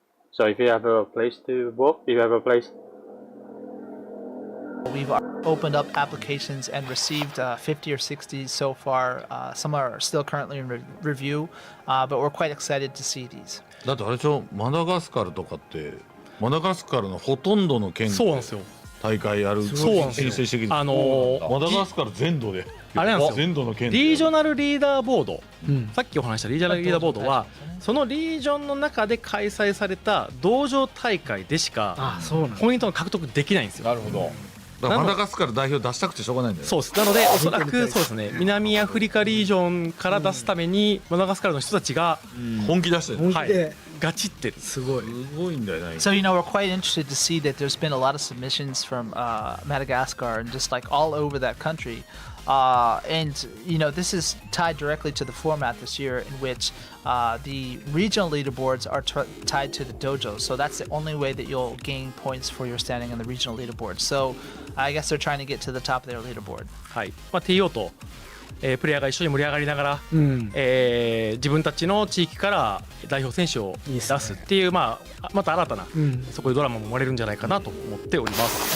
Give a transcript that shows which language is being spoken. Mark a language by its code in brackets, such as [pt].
[en] So if you have a place to book, if you have a place. We've opened up applications and received 50 or 60 so far. Some are still currently in review, but we're quite excited to see these. [ja] だってあれでしょ、マダガスカルとかってマダガスカルのほとんどの県で大会やるそうなんですよ。申請してきて、マダガスカル全土であれなんですよ。全土の県でリージョナルリーダーボード、さっきお話したリージョナルリーダーボードはそのリージョンの中で開催された道場大会でしかポイントを獲得できないんですよ。なるほど。だからマダガスカル代表出したくてしょうがないんだよ。そうです。なのでおそらくそうですね、南アフリカリージョンから出すためにマダガスカルの人たちが本気出してる。はい、ガチってすごいんだよね。 [en] So we're quite interested to see that there's been a lot of submissions from Madagascar and just like all over that country. And this is tied directly to the format this year, in which the regional leaderboards are tied to the dojo. So that's the only way that you'll gain points for your standing on the regional leaderboard. So I guess they're trying to get to the top of their leaderboard. [ja] はい。まあ TO とプレイヤーが一緒に盛り上がりながら、自分たちの地域から代表選手を出すっていう、また新たな、そこでドラマも生まれるんじゃないかなと思っております。